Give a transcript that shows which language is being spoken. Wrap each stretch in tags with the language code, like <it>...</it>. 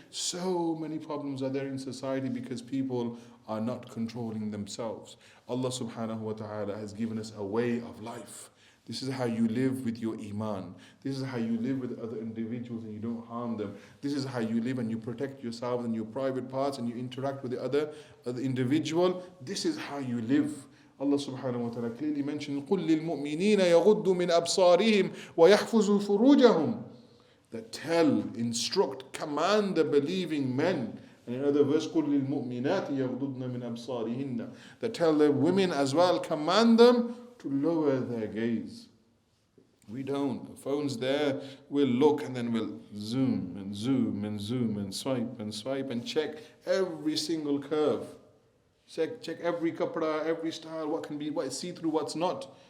<en>So many problems are there in society because people are not controlling themselves. Allah subhanahu wa ta'ala has given us a way of life. This is how you live with your iman. This is how you live with other individuals and you don't harm them. This is how you live and you protect yourself and your private parts and you interact with the other individual. This is how you live. Allah subhanahu wa ta'ala clearly mentioned,</en> <ar>قُلْ لِلْمُؤْمِنِينَ يَغُضُّوا مِنْ أَبْصَارِهِمْ وَيَحْفُظُوا فُرُوجَهُمْ.</ar> <en>That tell, instruct, command the believing men. And in another verse,</en> <ar>قُلْ لِلْمُؤْمِنَاتِ يَغْضُضْنَ مِنْ أَبْصَارِهِنَّ.</ar> <en>That tell the women as well, command them to lower their gaze. We don't. The phone's there, we'll look and then we'll zoom and zoom and zoom and swipe and check every single curve. Check every kapra, every style, what is see-through, what's not.</en>